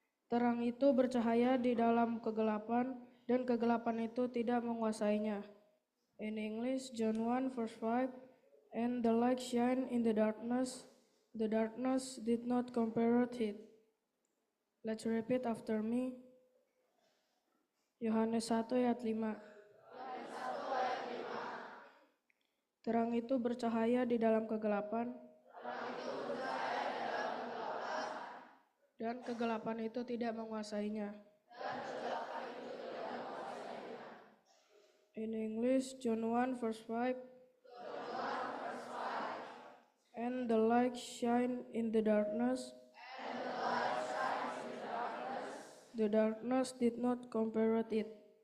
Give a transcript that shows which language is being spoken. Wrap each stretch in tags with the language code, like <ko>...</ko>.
<id>Terang itu bercahaya di dalam kegelapan, dan kegelapan itu tidak menguasainya.</id> <en>In English, John 1 verse 5, and the light shine in the darkness did not comprehend it. Let's repeat after me.</en> <id>Yohanes 1 ayat 5. Terang itu bercahaya di dalam kegelapan, dan kegelapan itu tidak menguasainya.</id> <en>In English, John 1 verse 5, and the light shine in the darkness, the darkness did not comprehend it.</en>